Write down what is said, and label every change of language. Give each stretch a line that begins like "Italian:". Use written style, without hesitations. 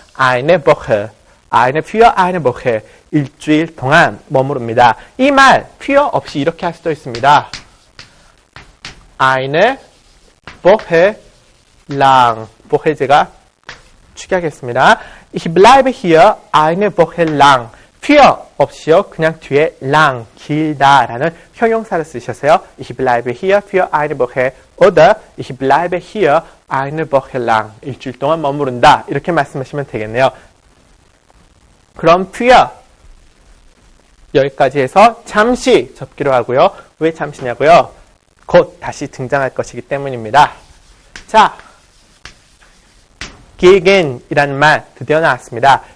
German: eine Woche. eine Woche.
Korean: 일주일 동안 머무릅니다. 이 말 für 없이 이렇게 할 수도 있습니다.
German: eine Woche lang.
Korean: Woche 제가 축약했습니다.
German: Ich bleibe hier eine Woche lang.
Korean: für 없이요. 그냥 뒤에 lang, 길다라는 형용사를 쓰셔서요.
German: Ich bleibe hier für eine Woche oder ich bleibe hier eine Woche lang.
Korean: 일주일 동안 머무른다. 이렇게 말씀하시면 되겠네요. 그럼 für 여기까지 해서 잠시 접기로 하고요. 왜 잠시냐고요? 곧 다시 등장할 것이기 때문입니다. 자, gegen이라는 말 드디어 나왔습니다.